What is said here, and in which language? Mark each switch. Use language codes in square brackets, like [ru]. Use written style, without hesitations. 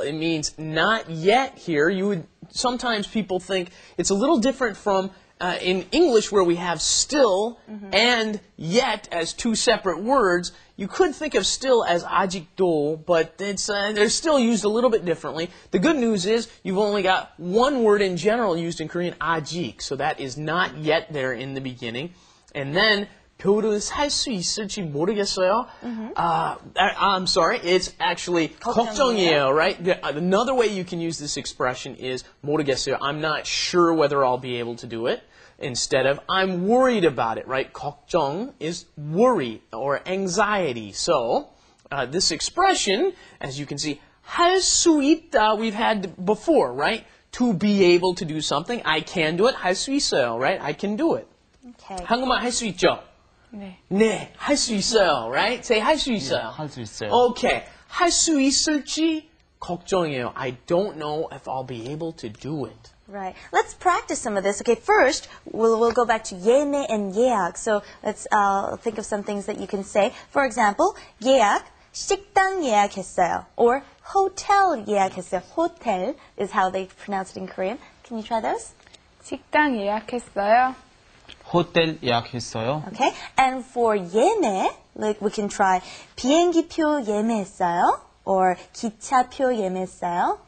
[en] It means not yet here. Sometimes people think it's a little different from in English where we have still and yet as two separate words. You could think of still as [ko] 아직도, [en] but they're still used a little bit differently. The good news is you've only got one word in general used in Korean, 아직, so that is not yet there in the beginning. [ko] And then 표를 살 수 있을지 모르겠어요. [en] I'm sorry, it's actually [ko] 걱정이에요, [en] right? Another way you can use this expression is [ko] 모르겠어요. [en] I'm not sure whether I'll be able to do it. Instead of I'm worried about it, right? 걱정 is worry or anxiety. So this expression, as you can see, [ko] 할 수 있다 [en] we've had before, right? To be able to do something. I can do it. [ko] 할 수 있어요, [en] right? I can do it. Okay. [ko] 한국말 할 수 있죠? 네. 네, 할 수 있어요, [en] right? Say [ko] 할 수 있어요. 할 수 있어요. [en] Okay. [ko] 할 수 있을지 걱정이에요. [en] I don't know if I'll be able to do it. Right. Let's practice some of this. Okay, first, we'll go back to 예매 and 예약. So let's think of some things that you can say. For example, 예약, [ko] 식당 예약했어요. [en] Or hotel [ko] 예약했어요. [en] Hotel is how they pronounce it in Korean. Can you try those? [ko] 식당 예약했어요. 호텔 예약했어요. [en] Okay. And for 예매, like we can try [ko] 비행기표 예매했어요. Or 기차표 예매했어요.